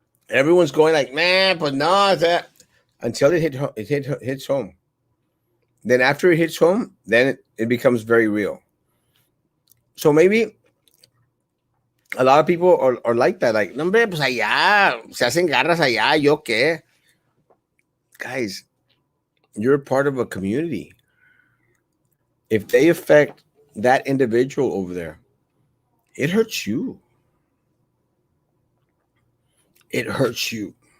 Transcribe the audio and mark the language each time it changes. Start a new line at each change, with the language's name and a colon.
English: Everyone's going like, man, but no, that until hits home. Then after it hits home, then it becomes very real. So maybe a lot of people are like that. Like, no,
Spanish: hombre, pues allá, se hacen garras allá, yo qué.
English: Guys, you're part of a community. If they affect that individual over there, it hurts you. It hurts you.